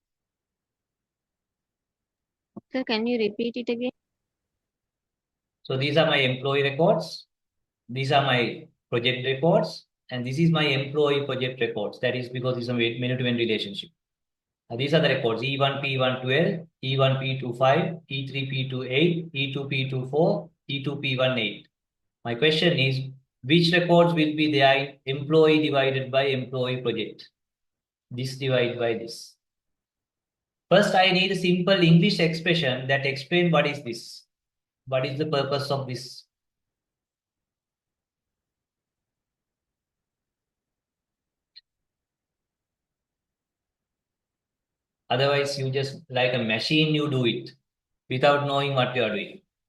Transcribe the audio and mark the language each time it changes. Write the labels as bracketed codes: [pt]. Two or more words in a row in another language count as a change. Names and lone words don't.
[en] Sir, can you repeat it again? So these are my employee records. These are my project records. And this is my employee project records. That is because it's a many-to-many relationship. These are the records E1, P1, 12, E1, P2, 5, E3, P2, 8, E2, P2, 4, E2, P1, 8. My question is, which records will be there employee divided by employee project? This divided by this. First, I need a simple English expression that explains what is this. What is the purpose of this? Otherwise, you just like a machine, you do it without knowing what you are doing.